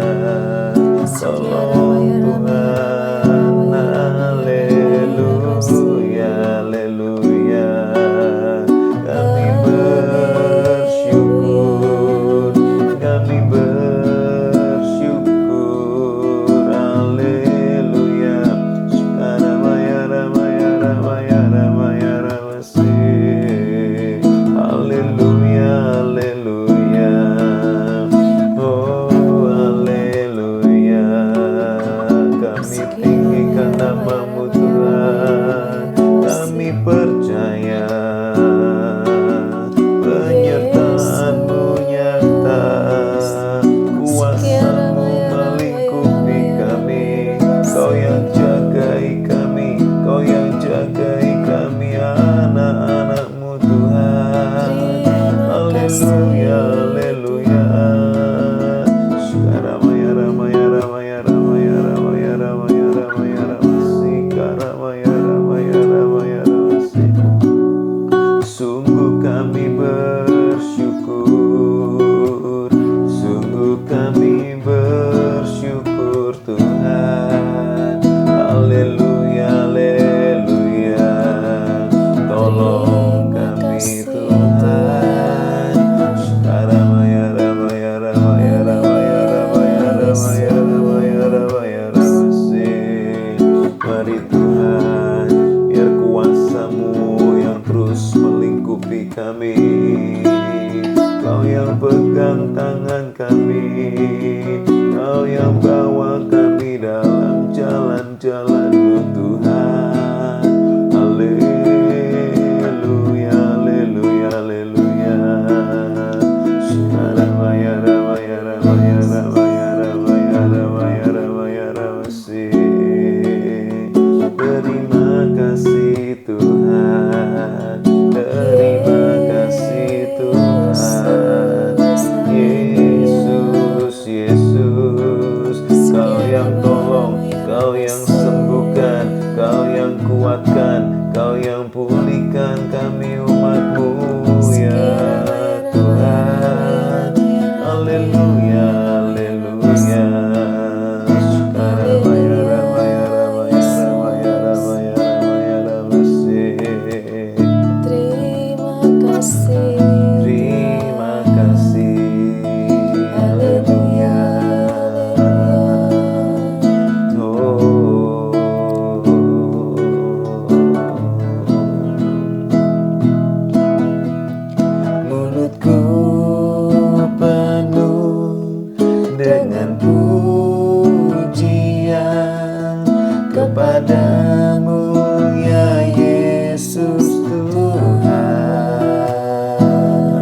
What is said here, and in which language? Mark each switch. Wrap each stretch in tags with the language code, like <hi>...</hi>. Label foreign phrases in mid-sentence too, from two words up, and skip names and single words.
<id>Tolong Tuhan, haleluya, haleluya. Kami bersyukur, kami bersyukur, haleluya. Ramaya, ramaya, ramaya, ramaya, ramasi. Haleluya, haleluya. Oh, haleluya. Kami tinggikan nama-Mu Tuhan, kami percaya penyertaan-Mu nyata, kuasa-Mu melingkupi kami. Kau yang jagai kami, Kau yang jagai kami, anak-anak-Mu Tuhan. Haleluya, haleluya. Ramaya, ramaya, ramaya, ramaya, ramaya, ramaya, ramaya, ramasi. Ramaya, ramaya, ramaya, ramasi. Sungguh kami bersyukur, sungguh kami bersyukur Tuhan. Haleluya, haleluya. Tolong kami Tuhan. Ramaya, ramaya, ramaya, ramaya, ramaya, ramaya, ramaya, ramaya, ramasi. Mari Tuhan, biar kuasa-Mu yang terus melingkupi kami. Kau yang pegang tangan kami, Kau yang bawa kami dalam jalan-jalan-Mu Tuhan. Haleluya, haleluya, haleluya. Ramaya, ramaya, ramaya, ramaya, ramaya, ramaya, ramaya, ramasi. Terima kasih Tuhan, terima kasih Tuhan. Yesus, Yesus, Kau yang tolong, Kau yang sembuhkan, Kau yang kuatkan, Kau yang pulihkan kami umat-Mu ya Tuhan. Haleluya, haleluya. Ramaya, ramaya, ramaya, ramaya, ramaya, ramaya, ramasi. terima kasih. Terima kasih. Haleluya. Oh. Mulutku penuh dengan pujian kepadamu ya Yesus Tuhan.</id>